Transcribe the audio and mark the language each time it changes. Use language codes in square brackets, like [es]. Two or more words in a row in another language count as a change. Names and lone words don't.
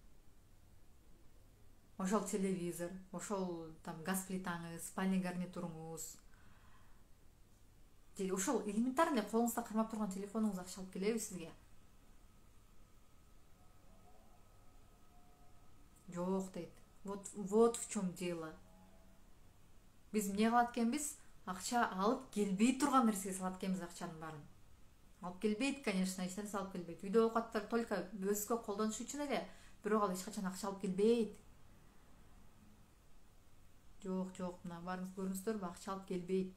[ky] Ошол телевизор, ошол там газ плитаңыз, спальный гарнитуруңуз, же ошол элементарный колуңузда кармап турган телефонуңуз акча алып келеби сизге? Жок дейт. [ru] Вот в чем дело. [ky] Биз эмне кылат экенбиз? Акча алып келбей турган нерсеге салат экенбиз акчанын баарын. Алып келбейт, конечно, эч нерсе алып келбейт. Үйдө оокаттар только өзгө колдонуш үчүн эле, бирок ал эч качан акча алып келбейт. Жок, мына барыңыз көрүңүздөрбү, акча алып келбейт.